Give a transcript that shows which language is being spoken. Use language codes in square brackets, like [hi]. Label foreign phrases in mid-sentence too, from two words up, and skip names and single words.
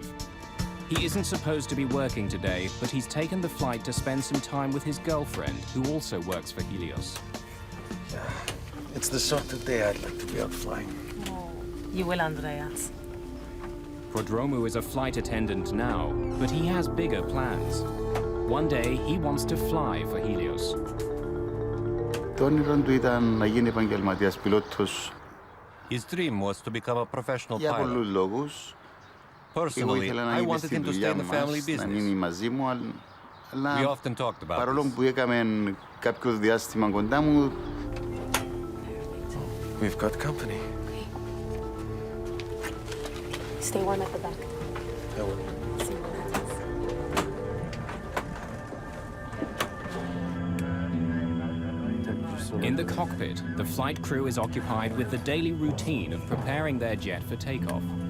[en] He isn't supposed to be working today, but he's taken the flight to spend some time with his girlfriend, who also works for Helios. It's the sort of day I'd like to be out flying. Oh, you will, Andreas. Prodromou is a flight attendant now, but he has bigger plans. One day, he wants to fly for Helios. [el] Το όνειρο του ήταν να γίνει επαγγελματίας πιλότος [en] His dream was to become a professional [el] για [en] pilot. [el] πολλούς λόγους. Εγώ [en] Personally, [el] ήθελα να [en] I [el] γίνει [en] wanted [el] στη [en] him to stay [el] δουλειά [en] in the family [el] μας, να μείνει [en] business. [el] μαζί μου, [en] We [el] αλλά [en] often talked about [el] παρόλο [en] this. [el] που έκαμε κάποιο διάστημα κοντά μου, [en] We've got company. Stay warm at the back. I will. See what happens. In the cockpit, the flight crew is occupied with the daily routine of preparing their jet for takeoff.